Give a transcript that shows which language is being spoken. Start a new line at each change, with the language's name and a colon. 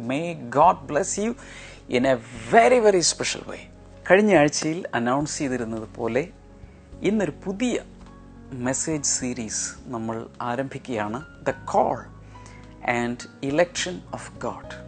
English: May God bless you in a very very special way.
Malayalam: കഴിഞ്ഞ ആഴ്ചയിൽ announce ചെയ്തിരുന്നത് പോലെ ഇന്നൊരു പുതിയ മെസ്സേജ് സീരീസ് നമ്മൾ ആരംഭിക്കുകയാണ്.
English: The Call and Election of God.